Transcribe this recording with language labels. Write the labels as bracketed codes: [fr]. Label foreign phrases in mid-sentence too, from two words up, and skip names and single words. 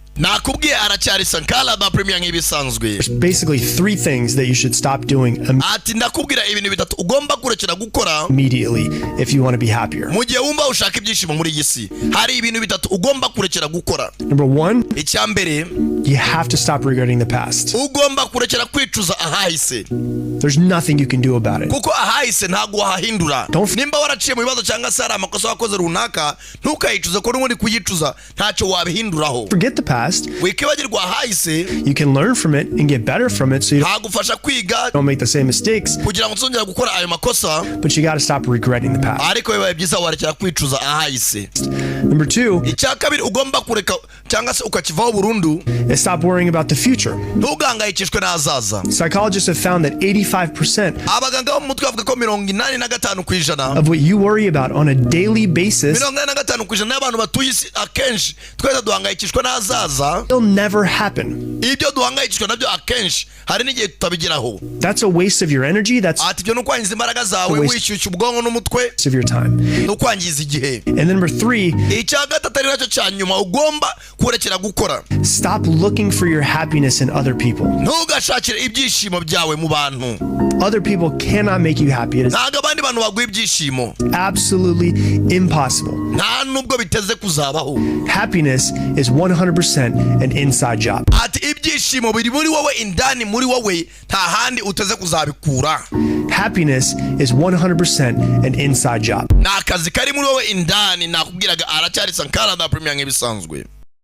[rw] nakubwiye aracyari Sankara de Premier nk'ibisanzwe. [en] There's basically 3 things that you should stop doing [rw] ati ndakubwira ibintu bitatu ugomba kurekera gukora [en] immediately if you want to be happier. [rw] mu gihe wumva ushaka ibyishimo muri iyi si. Hari ibintu bitatu ugomba kurekera gukora. [en] Number 1, [rw] icyambere, [en] you have to stop regretting the past. [rw] ugomba kurekera kwicuza ahahise. [en] There's nothing you can do about it. [rw] Kuko ahahise ntago wahahindura. Nimba waraciye mu bibazo cyangwa se hari amakosa wakoze runaka, ntukayicuze ko n'ubundi kuyicuza ntacyo wabihinduraho. [en] Forget the past. [rw] Wikibagirwa ahahise. [en] You can learn from it and get better from it so you [rw] hagufasha kwiga [en] don't make the same mistakes. [rw] kugira ngo tuzongera gukora ayo makosa. [en] But you got to stop regretting the past. [rw] Ariko bibaye byiza warekera kwicuza ahahise. [en] Number 2, [rw] icyakabiri ugomba kureka cyangwa se ukakivaho burundu, [en] is stop worrying about the future. [rw] ntugangayikishwe n'ahazaza. [en] Psychologists have found that 85% [rw] abaganga bo mu mutwe bavuga ko 85% [en] of what you worry about on a daily basis [rw] 85% y'abantu batuye isi akenshi twese duhangayikishwa n'ahazaza. [en] will never happen. [rw] Ibyo duhangayikishwa nabyo akenshi hari n'igihe tutabigeraho. [en] That's a waste of your energy. That's [rw] ati ibyo n'ukwangiza imbaraga zawe, wishyushya ubwonko n'umutwe, [en] waste of your time. [rw] n'ukwangiza igihe. [en] And number 3, [rw] icya gatatu ari nacyo cya nyuma ugomba kurekera gukora, [en] stop looking for your happiness in other people. [rw] ntugashakire ibyishimo byawe mu bantu. [en] Other people cannot make you happy. It is [rw] ntabwo abandi bantu baguha ibyishimo, [en] absolutely impossible. [rw] nta nubwo biteze kuzabaho. [en] Happiness is 100% an inside job. [rw] ati ibyishimo biri muri wowe, indani muri wowe, nta handi uteze kuzabikura. [en] Happiness is 100% an inside job. [rw] ni akazi kari muri wowe indani. nakubwiraga aracyari Sankara de Premier nk'ibisanzwe.